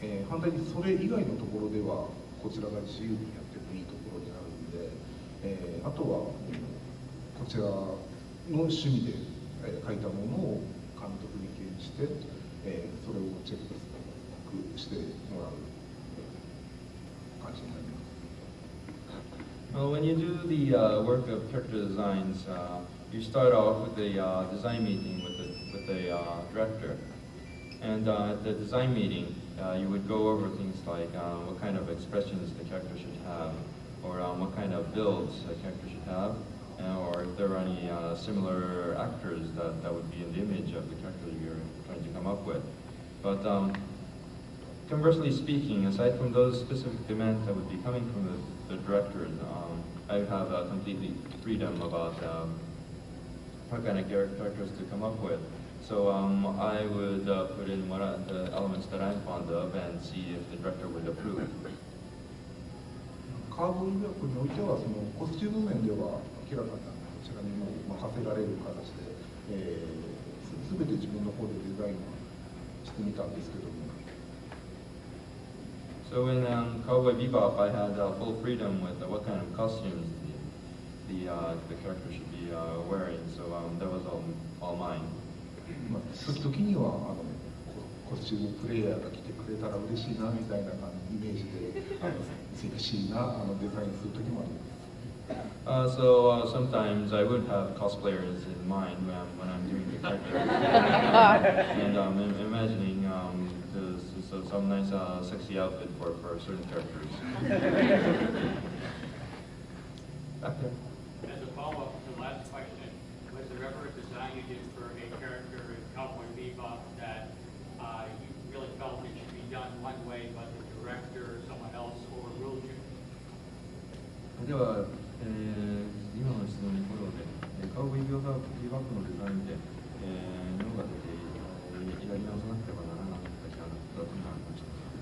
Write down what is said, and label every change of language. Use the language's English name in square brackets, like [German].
[Japanese] 反対にそれ以外のところではこちらが自由にやってもいいところにあるんで、あとはこちらの趣味で書いたものを監督に掲示して、それをチェックしてもらう感じになります。 [English] Well, when you do the work of character designs, you start off with a design meeting with the director. And at the design meeting, you would go over things like what kind of expressions the character should have, or what kind of builds the character should have, or if there are any similar actors that would be in the image of the character you're trying to come up with. But conversely speaking, aside from those specific demands that would be coming from the directors, I would have completely freedom about what kind of characters to come up with. So I would put in the elements that I'm fond of and see if the director would approve. [Japanese] カーボンビバップにおいては、そのコスチューム面では明らかにこちらにも任せられる形で、全て自分の方でデザインしてみたんですけども。 [English] So in Cowboy Bebop, I had full freedom with what kind of costumes the character should be wearing. So that was all mine. [Japanese] 時にはコスチュームプレイヤーが来てくれたら嬉しいなみたいなイメージでセクシーなデザインする時もあります。 [English] So sometimes I would have cosplayers in mind when I'm doing the character, and imagining some nice sexy outfit for certain characters. Back there. As a follow-up to the last question, was there ever a design you did for a character in Cowboy Bebop that you really felt it should be done one way, but the director or someone else overruled you? [Japanese] では、今の質問にフォローで、カウボーイビバップのデザインで、脳が出て、やり直さなければならなかったキャラクターというのがありました。